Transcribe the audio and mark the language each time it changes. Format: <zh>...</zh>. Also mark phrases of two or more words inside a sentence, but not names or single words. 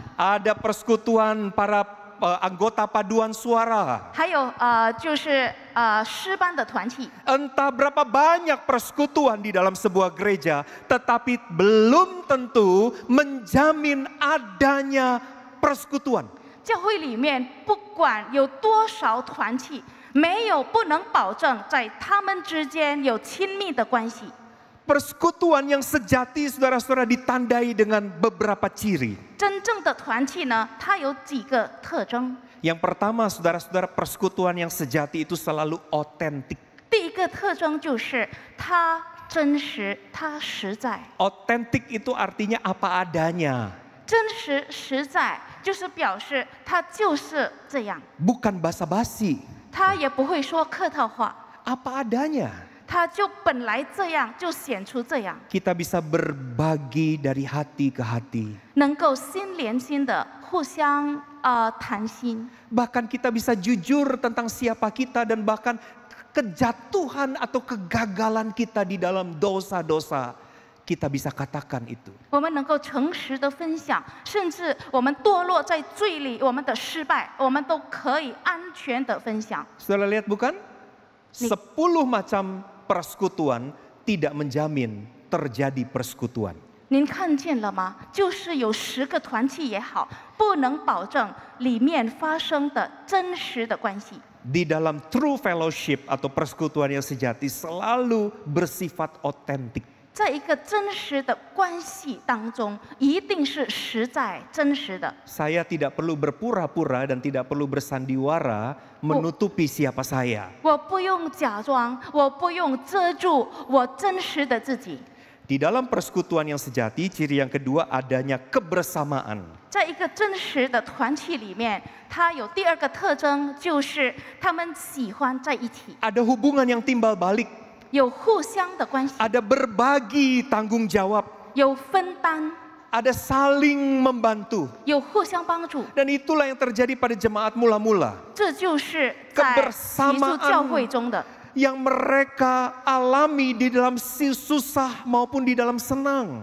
<id>Ada persekutuan para anggota paduan suara.</id> <zh>还有就是诗班的团体。</zh> <id>Entah berapa banyak persekutuan di dalam sebuah gereja, tetapi belum tentu menjamin adanya persekutuan.</id> <zh>教会里面不管有多少团体，没有不能保证在他们之间有亲密的关系。</zh> <id>Persekutuan yang sejati, saudara-saudara, ditandai dengan beberapa ciri.</id> <zh>真正的团契呢，它有几个特征。</zh> <id>Yang pertama, saudara-saudara, persekutuan yang sejati itu selalu otentik.</id> <zh>第一个特征就是它真实，它实在。</zh> <id>Otentik itu artinya apa adanya.</id> <zh>真实实在就是表示它就是这样，</zh> <id>Bukan basa-basi.</id> <zh>它也不会说客套话，</zh> <id>Apa adanya.</id> <zh>它就本来这样，就显出这样，</zh> <id>Kita bisa berbagi dari hati ke hati.</id> <zh>能够心连心的互相谈心，</zh> <id>Bahkan kita bisa jujur tentang siapa kita dan bahkan kejatuhan atau kegagalan kita di dalam dosa-dosa. Kita bisa katakan itu.</id> <zh>我们能够诚实的分享，甚至我们堕落在罪里，我们的失败，我们都可以安全的分享。</zh> <id>Saudara lihat bukan? 10 macam persekutuan tidak menjamin terjadi persekutuan.</id> <zh>您看见了吗？就是有10个团契也好，不能保证里面发生的真实的关系。</zh> <id>Di dalam</id> <en>true fellowship</en> <id>atau persekutuan yang sejati selalu bersifat otentik.</id> <zh>在一个真实的关系当中，一定是实在真实的。</zh> <id>Saya tidak perlu berpura-pura dan tidak perlu bersandiwara menutupi siapa saya.</id> <zh>我不用假装，我不用遮住我真实的自己。</zh> <id>Di dalam persekutuan yang sejati, ciri yang kedua adanya kebersamaan.</id> <zh>在一个真实的团契里面，它有第二个特征，就是他们喜欢在一起，</zh> <id>Ada hubungan yang timbal balik.</id> <zh>有互相的关系，</zh> <id>Ada berbagi tanggung jawab.</id> <zh>有分担，</zh> <id>Ada saling membantu.</id> <zh>有互相帮助。</zh> <id>Dan itulah yang terjadi pada jemaat mula-mula.</id> <zh>这就是在起初教会中的，</zh> <id>Yang mereka alami di dalam susah maupun di dalam senang.</id>